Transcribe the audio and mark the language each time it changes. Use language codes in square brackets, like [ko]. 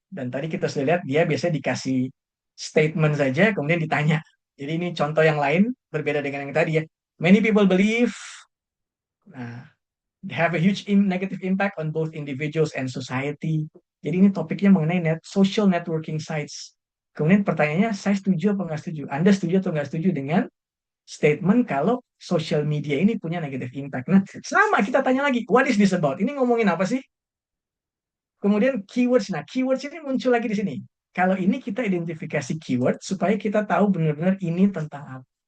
[id] Dan tadi kita sudah lihat dia biasanya dikasih statement saja, kemudian ditanya. Jadi ini contoh yang lain, berbeda dengan yang tadi ya. [en] Many people believe have a huge negative impact on both individuals and society. [id] Jadi ini topiknya mengenai social networking sites. Kemudian pertanyaannya, saya setuju apa nggak setuju? Anda setuju atau nggak setuju dengan statement kalau social media ini punya negative impact? Nah, sama kita tanya lagi, [en] what is this about? [id] Ini ngomongin apa sih? Kemudian keywords. Nah, keywords ini muncul lagi di sini. Kalau ini kita identifikasi keyword supaya kita tahu benar-benar ini tentang apa.